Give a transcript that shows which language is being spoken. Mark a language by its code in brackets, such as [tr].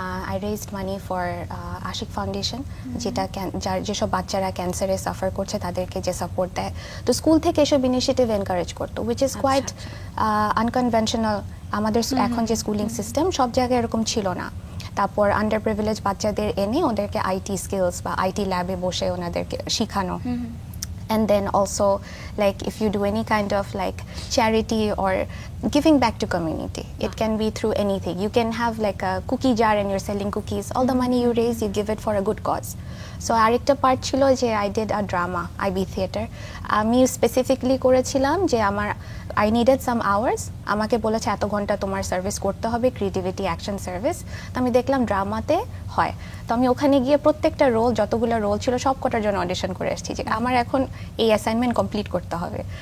[en] I raised money for Ashiq Foundation, [bn] যেটা যেসব বাচ্চারা ক্যান্সারে সাফার করছে তাদেরকে যে সাপোর্ট দেয়, তো স্কুল থেকে এসব ইনিশিয়েটিভ এনকারেজ করতো, [en] Which is quite unconventional. [bn] আমাদের এখন যে স্কুলিং সিস্টেম সব জায়গায় এরকম ছিল না। তারপর আন্ডার প্রিভিলেজ বাচ্চাদের এনে ওদেরকে আইটি স্কিলস বা আইটি ল্যাবে বসে ওনাদেরকে শেখানো। [en] And then also, like, if you do any kind of like charity or giving back to community, it can be through anything. You can have like a cookie jar and you're selling cookies. All the money you raise, you give it for a good cause. So [bn] আরেকটা part ছিল যে [en] I did a drama, IB theater. [bn] আমি specifically করেছিলাম যে [en] I needed some hours. [bn] আমাকে বলেছে এত ঘন্টা তোমার সার্ভিস করতে হবে, ক্রিয়েটিভিটি অ্যাকশন সার্ভিস। তো আমি দেখলাম ড্রামাতে হয়, তো আমি ওখানে গিয়ে প্রত্যেকটা রোল, যতগুলো রোল ছিল সব কটার জন্য অডিশন করে এসেছি যে আমার এখন এই অ্যাসাইনমেন্ট কমপ্লিট করতে হবে।